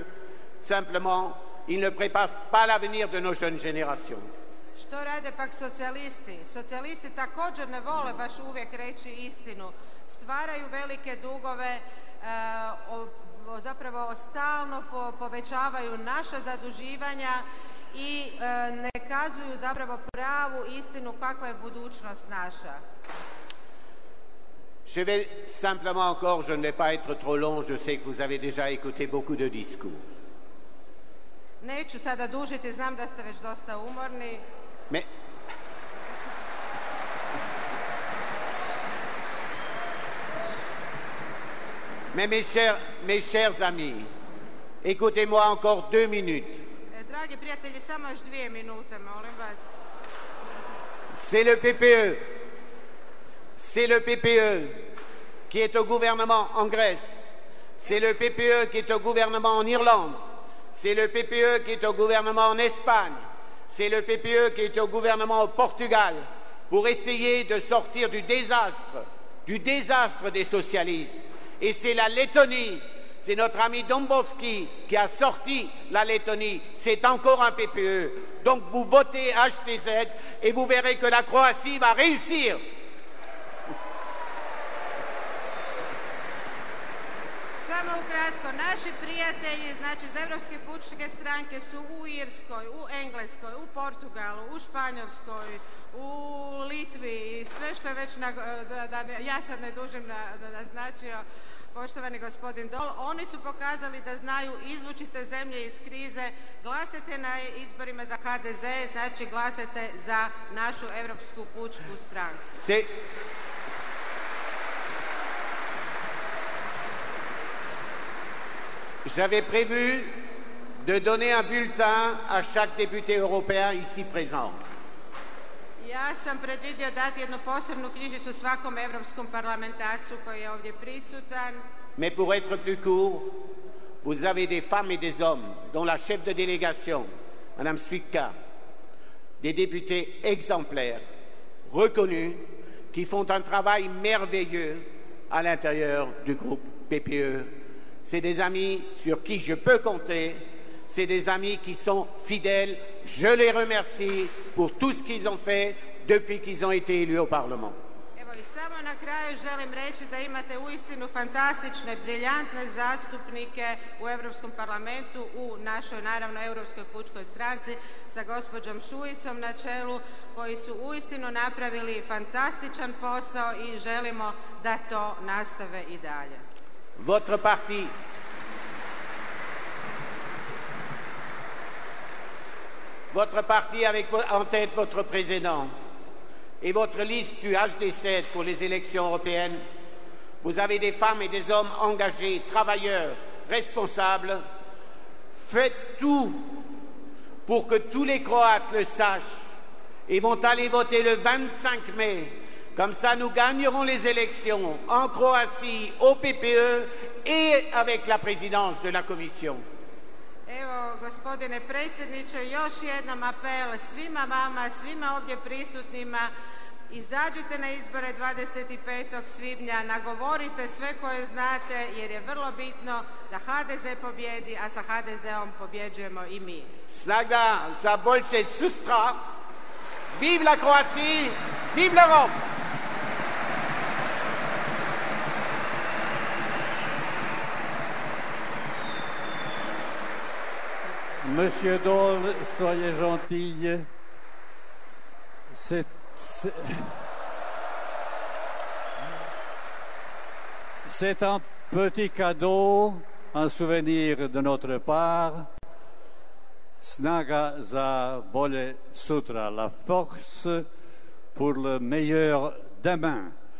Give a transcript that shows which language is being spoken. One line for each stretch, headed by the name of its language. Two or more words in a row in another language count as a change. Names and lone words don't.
French: Simplement, ils ne préparent pas l'avenir de nos jeunes générations.
Croatian: Što rade pak socijalisti? Socijalisti također ne vole baš uvijek reći istinu. Stvaraju velike dugove, zapravo stalno povećavaju naša zaduživanja i ne kazuju zapravo pravu istinu kakva je budućnost naša.
French: Je vais simplement encore, je ne vais pas être trop long, je sais que vous avez déjà écouté beaucoup de discours.
Croatian: Neću sada dužiti, znam da ste već dosta umorni.
French: Mais mes chers amis, écoutez-moi encore 2 minutes.
Croatian: Dragi prijatelji, samo još 2 minute, molim vas.
French: C'est le PPE. C'est le PPE qui est au gouvernement en Grèce. C'est le PPE qui est au gouvernement en Irlande. C'est le PPE qui est au gouvernement en Espagne. C'est le PPE qui est au gouvernement au Portugal pour essayer de sortir du désastre des socialistes. Et c'est la Lettonie, c'est notre ami Dombrovski qui a sorti la Lettonie. C'est encore un PPE. Donc vous votez HTZ et vous verrez que la Croatie va réussir.
Croatian: Samo ukratko, naši prijatelji, znači iz Europske pučke stranke su u Irskoj, u Engleskoj, u Portugalu, u Španjolskoj, u Litvi i sve što je već, ja sad ne dužim naznačio poštovani gospodin Dol, oni su pokazali da znaju izvući te zemlje iz krize. Glasajte na izborima za HDZ, znači glasajte za našu Europsku pučku stranku.
French: J'avais prévu de donner un bulletin à chaque député européen ici présent.
Croatian: Ja sam predvidio dati jednu posebnu knjižicu svakom europskom parlamentarcu koji je ovdje prisutan.
French: Mais pour être plus court, vous avez des femmes et des hommes, dont la chef de délégation, Madame Suica, des députés exemplaires, reconnus, qui font un travail merveilleux à l'intérieur du groupe PPE. C'est des amis sur qui je peux compter. C'est des amis qui sont fidèles. Je les remercie pour tout ce qu'ils ont fait depuis qu'ils ont été élus au Parlement.
Croatian: Evo i samo na kraju želim reći da imate uistinu fantastične, briljantne zastupnike u Europskom parlamentu, u našoj, naravno, Europskoj pučkoj stranci sa gospođom Šuicom na čelu, koji su uistinu napravili fantastičan posao i želimo da to nastave i dalje.
French: Votre parti avec en tête votre président et votre liste du HD7 pour les élections européennes, vous avez des femmes et des hommes engagés, travailleurs, responsables. Faites tout pour que tous les Croates le sachent et vont aller voter le 25 mai. Comme ça, nous gagnerons les élections en Croatie, au PPE et avec la présidence de la Commission.
Croatian: Evo, gospodine predsjedniče, još jednom apel svima vama, svima ovdje prisutnima, izađite na izbore 25. svibnja, nagovorite sve koje znate, jer je vrlo bitno da HDZ pobjedi, a sa HDZ-om pobjeđujemo i mi. Snaga za bolje sutra,
French: vive la Croatie, vive l'Europe! Monsieur Daul, soyez gentil. C'est un petit cadeau, un souvenir de notre part.
Croatian: Snaga za bolje sutra,
French: la force pour le meilleur demain.